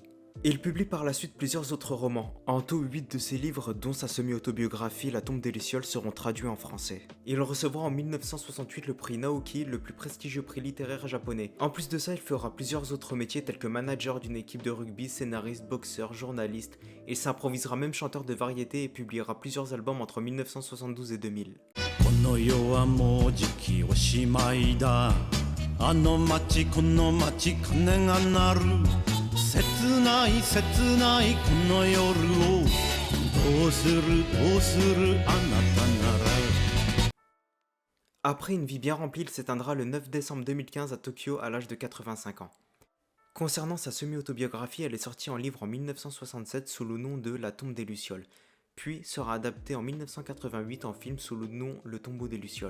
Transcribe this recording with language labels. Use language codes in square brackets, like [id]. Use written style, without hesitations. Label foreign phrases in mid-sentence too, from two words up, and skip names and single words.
[fr] Il publie par la suite plusieurs autres romans. En tout, 8 de ses livres, dont sa semi-autobiographie La tombe des Lucioles, seront traduits en français. Il recevra en 1968 le prix Naoki, le plus prestigieux prix littéraire japonais. En plus de ça, il fera plusieurs autres métiers tels que manager d'une équipe de rugby, scénariste, boxeur, journaliste. Il s'improvisera même chanteur de variété et publiera plusieurs albums entre 1972 et 2000. [ja] この世はもうじきおしまいだあの街この街鐘が鳴る切ない切ないこの夜をどうするどうするあなたなら [fr] Après une vie bien remplie, il s'éteindra le 9 décembre 2015 à Tokyo à l'âge de 85 ans. Concernant sa semi-autobiographie, elle est sortie en livre en 1967 sous le nom de La tombe des Lucioles, puis sera adaptée en 1988 en film sous le nom Le tombeau des Lucioles.